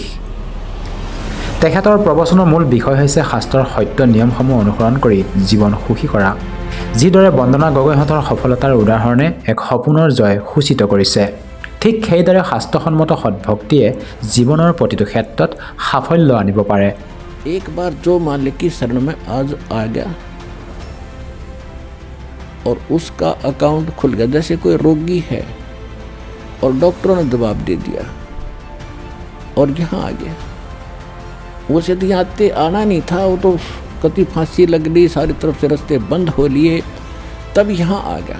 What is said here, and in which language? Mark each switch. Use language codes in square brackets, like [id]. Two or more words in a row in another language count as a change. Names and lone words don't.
[as] তেখেতৰ প্ৰবচনৰ মূল বিষয় হৈছে শাস্ত্ৰৰ সত্য নিয়মসমূহ অনুসৰণ কৰি জীৱন সুখী কৰা। যিদৰে বন্দনা গগৈহঁতৰ সফলতাৰ উদাহৰণে এক সপোনৰ জয় সূচিত কৰিছে, ঠিক সেইদৰে শাস্ত্ৰসন্মত সদ্ভক্তিয়ে জীৱনৰ প্ৰতিটো ক্ষেত্ৰত সাফল্য আনিব পাৰে। [hi] एक बार जो मालिक की शरण में आज आ गया और उसका अकाउंट खुल गया, जैसे कोई रोगी है और डॉक्टरों ने जवाब दे दिया और यहाँ आ गया। उसे तो यहाँ आना नहीं था, वो तो कति फांसी लग ली, सारी तरफ से रास्ते बंद हो लिए, तब यहाँ आ गया।